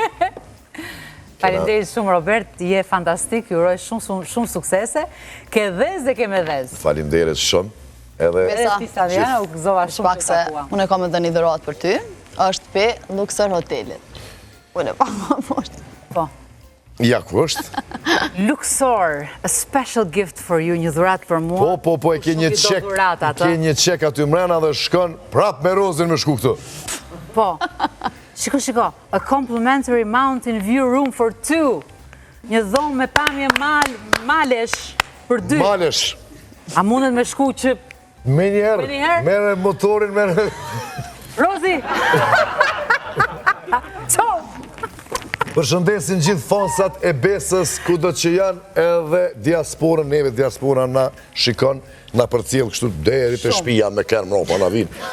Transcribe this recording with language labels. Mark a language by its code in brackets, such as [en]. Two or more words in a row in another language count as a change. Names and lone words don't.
[sq] Faleminderit shumë, Robert, je fantastik, ju uroj shumë suksese, ke dhez dhe ke me dhez. Faleminderit shumë, edhe... Tisavjana, u gëzova shumë që takuam. Unë e kam edhe një dhuratë për ty, është pe Luxor Hotelit. Unë e pa më poshtë. Po. Ja, ku është? [en] Luxor, a special gift for you, [sq] një dhuratë për mua. Po, e ke një qek aty mrena dhe shkon prap me Rozin me shku këtu. Po. Shiko, [en] a complimentary mountain view room for 2. [sq] Një dhomë me pamje malesh për 2. Malesh. A mundet me shku që... Me njerë, mere motorin, mere... Rozi! Qo! Përshëndesin gjithë fansat e besës, ku do që janë edhe diasporën, neve diaspora na shikon, na përcjell kështu deri të shpia me kërë mropa na vinë.